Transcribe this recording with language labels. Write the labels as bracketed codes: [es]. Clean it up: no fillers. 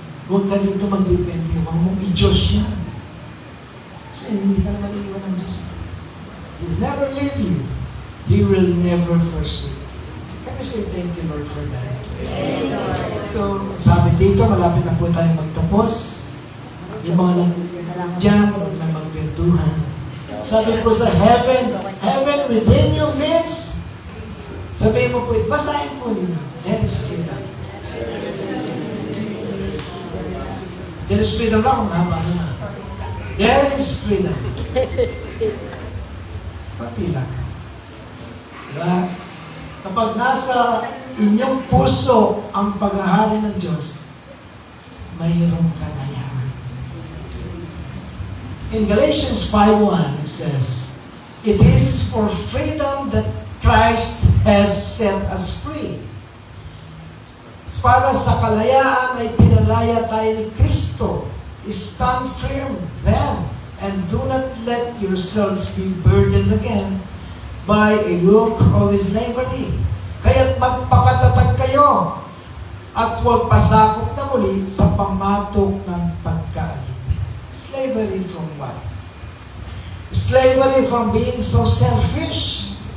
[tl] Huwag ka dito magdepende, huwag mong i-Diyos yan. Kasi hindi ka naman iiwan ng Diyos. [en] He will never leave you. He will never forsake you. Can you say thank you, Lord, for that? [tl] So, sabi dito, malapit na po tayo magtapos. Yung mga nandiyan na magkwentuhan. Sabi po sa heaven within you means, sabihin mo po, basahin po ninyo. [en] There is freedom. There is freedom [tl] lang kung haba na. [en] There is freedom. [tl] Pati lang. Diba? Kapag nasa inyong puso ang paghahari ng Diyos, mayroong kalayaan. [en] In Galatians 5:1 it says, it is for freedom that Christ has set us free. [tl] Para sa kalayaan ay pinalaya tayo ni Kristo. [en] Stand firm then, and do not let yourselves be burdened again by a yoke of slavery. [tl] Kaya't magpakatatag kayo at huwag pasakop na muli sa pamatok ng pagkaalipin. [en] Slavery from what? Slavery from being so selfish.